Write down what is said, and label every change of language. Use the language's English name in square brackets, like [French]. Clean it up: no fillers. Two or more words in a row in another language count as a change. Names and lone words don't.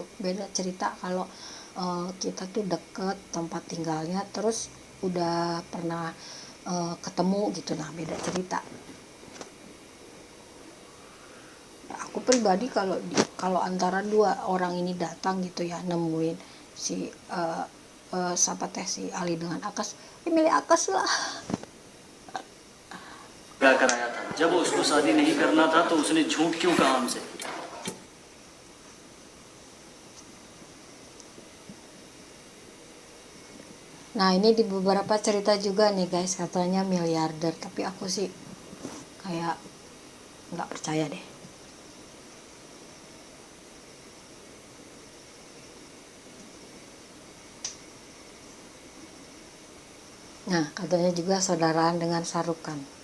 [Indonesian] Beda cerita kalau kita tuh deket tempat tinggalnya terus udah pernah ketemu gitu, nah beda cerita. Aku pribadi kalau antara dua orang ini datang gitu ya, nemuin si siapa teh si Ali dengan Akas, milih Akas lah. [Hindi] क्या कराया था? जब उसको शादी नहीं करना था तो उसने झूठ क्यों कहा हमसे? [Indonesian] Nah ini di beberapa cerita juga nih guys, katanya miliarder, tapi aku sih kayak nggak percaya deh. Nah katanya juga saudaraan dengan Sarukan.